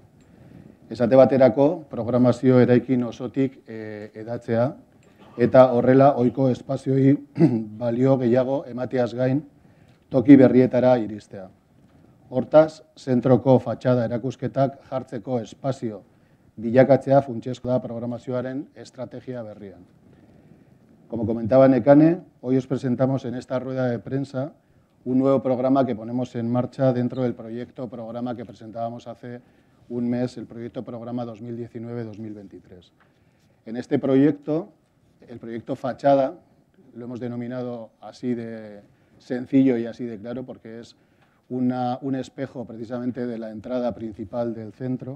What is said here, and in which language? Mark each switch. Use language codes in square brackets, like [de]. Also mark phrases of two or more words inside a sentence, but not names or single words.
[eu] Esate baterako, programazio eraikin osotik edatzea eta horrela ohiko espazioi balio gehiago emateaz gain toki berrietara iristea. Hortaz, zentroko fatxada erakusketak jartzeko espazio bilakatzea funtsezkoa da programazioaren estrategia berrian. [es] Como comentaba Nekane, hoy os presentamos en esta rueda de prensa un nuevo programa que ponemos en marcha dentro del proyecto programa que presentábamos hace un mes, el proyecto programa 2019-2023. En este proyecto, el proyecto Fachada, lo hemos denominado así de sencillo y así de claro porque es un espejo precisamente de la entrada principal del centro.